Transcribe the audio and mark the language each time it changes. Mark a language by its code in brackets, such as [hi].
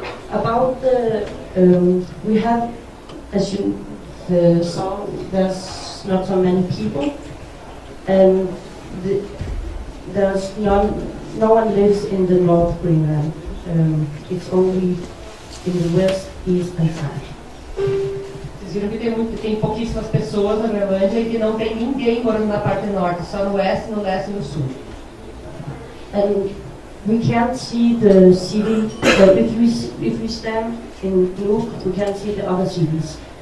[en] About the we have, as you saw, there's not so many people, and there's no one lives in the North Greenland. It's only in the west, east, and south. [pt] Vocês viram que tem pouquíssimas pessoas na Groelândia e que não tem ninguém morando na parte norte, só no oeste, no leste e no sul. [en] And we can't see the city, but if we stand in Clube, we can't see the other cities.